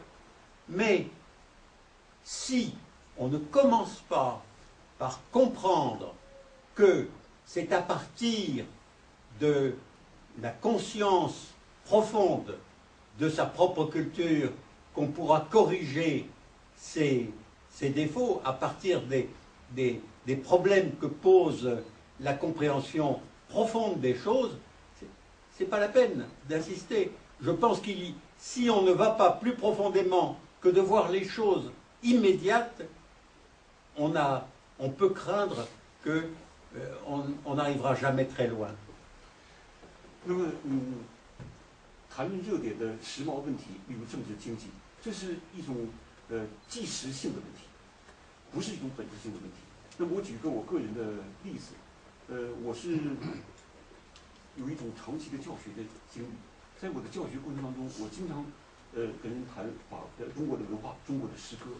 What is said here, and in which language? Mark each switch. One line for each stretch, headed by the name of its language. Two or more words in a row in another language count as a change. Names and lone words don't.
French: Mais si on ne commence pas par comprendre que c'est à partir de la conscience profonde de sa propre culture qu'on pourra corriger ses défauts, à partir des problèmes que pose la compréhension profonde des choses, c'est pas la peine d'insister. Je pense que si on ne va pas plus profondément que de voir les choses immédiates, on peut craindre qu'on n'arrivera jamais très loin.
Chinese: 那么，谈论热点的时髦问题，比如政治经济，这是一种即时性的问题，不是一种本质性的问题。那么我举个我个人的例子，我是有一种长期的教学的经历，在我的教学过程当中，我经常跟人谈中国的文化、中国的诗歌。